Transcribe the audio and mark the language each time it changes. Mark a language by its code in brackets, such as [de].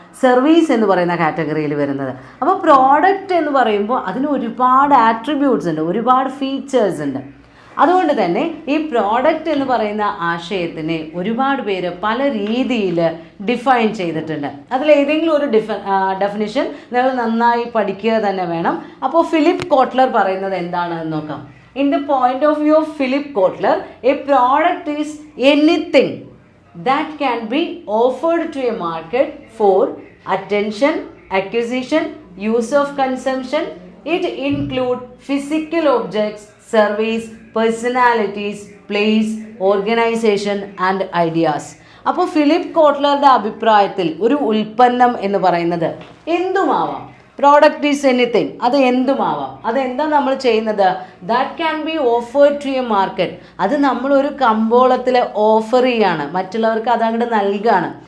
[ml] Service എന്ന് പറയുന്ന കാറ്റഗറിയിൽ വരുന്നത്. അപ്പോൾ പ്രോഡക്റ്റ് എന്ന് പറയുമ്പോൾ അതിന് ഒരുപാട് ആട്രിബ്യൂട്ട്സ് ഉണ്ട്, ഒരുപാട് ഫീച്ചേഴ്സ് ഉണ്ട്. അതുകൊണ്ട് തന്നെ ഈ പ്രോഡക്റ്റ് എന്ന് പറയുന്ന ആശയത്തിനെ ഒരുപാട് പേര് പല രീതിയിൽ ഡിഫൈൻ ചെയ്തിട്ടുണ്ട്. അതിലേതെങ്കിലും ഒരു ഡെഫിനിഷൻ നിങ്ങൾ നന്നായി പഠിക്കുക തന്നെ വേണം. അപ്പോൾ ഫിലിപ്പ് കോട്ട്ലർ പറയുന്നത് എന്താണെന്ന് നോക്കാം. [en] In the point of view of Philip Kotler, a product is anything that can be offered to a market for attention, acquisition, use of consumption. It includes physical objects, service, personalities, place, organization and ideas. [ml] അപ്പോൾ Philip കോട്ട്ലറുടെ അഭിപ്രായത്തിൽ ഒരു ഉൽപ്പന്നം എന്ന് പറയുന്നത് എന്തുമാവാം. [en] product is anything, [ml] അത് എന്തുമാവാം. അതെന്താ നമ്മൾ ചെയ്യുന്നത്? [en] That can be offered to a market. [ml] അത് നമ്മളൊരു കമ്പോളത്തിൽ ഓഫർ ചെയ്യാണ്, മറ്റുള്ളവർക്ക് അതങ്ങോട്ട് നൽകുകയാണ്.